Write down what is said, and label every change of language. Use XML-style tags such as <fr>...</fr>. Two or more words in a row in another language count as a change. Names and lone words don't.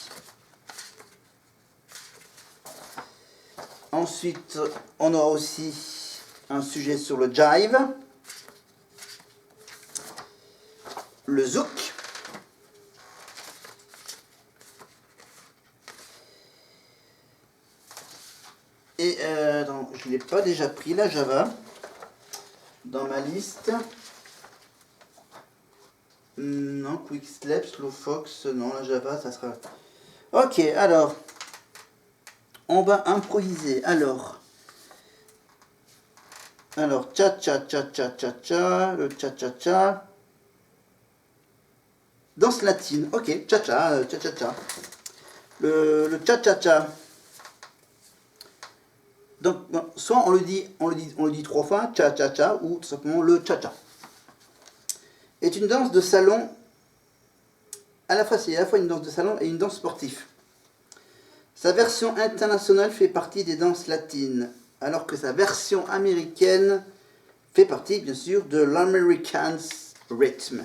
<fr>Ensuite, on aura aussi un sujet sur le jive, le zouk, et non, je ne l'ai pas déjà pris, la java, dans ma liste. Non, quick step, slow fox, non, la java, ça sera... Ok, alors, on va improviser. Alors, cha-cha-cha-cha-cha-cha, le cha-cha-cha. Danse latine, ok, cha-cha, cha-cha-cha. Le cha-cha-cha. Donc, bon, soit on le dit 3 fois, cha-cha-cha, ou tout simplement le cha-cha. Est une danse de salon, c'est à la fois une danse de salon et une danse sportive. Sa version internationale fait partie des danses latines, alors que sa version américaine fait partie, bien sûr, de l'American Rhythm.</fr>